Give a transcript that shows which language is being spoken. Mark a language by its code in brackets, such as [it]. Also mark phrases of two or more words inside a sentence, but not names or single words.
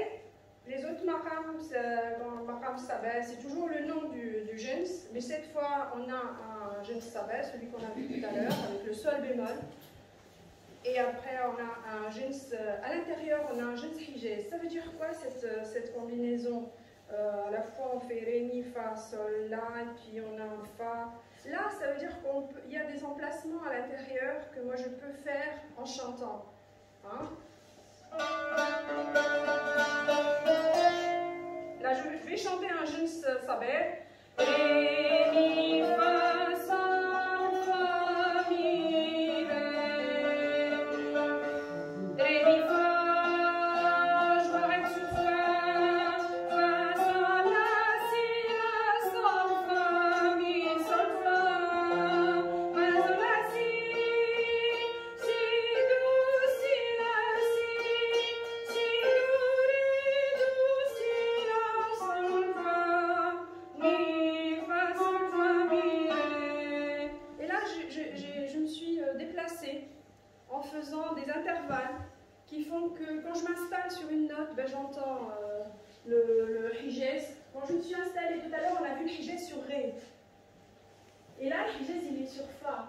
[fr] Les autres maqams, dans le maqam sabah, c'est toujours le nom du jins, mais cette fois on a un jins sabah, celui qu'on a vu tout à l'heure, avec le sol bémol. Et après on a un jins, à l'intérieur on a un jins hijaz. Ça veut dire quoi cette combinaison? À la fois on fait ré, mi, fa, sol, la, et puis on a un fa. Là, ça veut dire qu'il y a des emplacements à l'intérieur que moi je peux faire en chantant. Hein? Là, je vais chanter un jins sabah. Ré, mi, fa, sol, fa, mi, ré. Ré, mi, fa, je m'arrête sur fa. Fa, sol, la, si, la, sol, fa, mi, sol, fa. Fa, sol, la, si, si, do, si, la, si. Si, do, ré, do, si, la, sol, fa, mi, fa, sol, fa, mi, ré. Et là, je me suis déplacée en faisant des intervalles qui font que quand je m'installe sur une note, ben, j'entends le hijaz. Quand je me suis installée tout à l'heure, on a vu le hijaz sur Ré. Et là, le hijaz, il est sur Fa.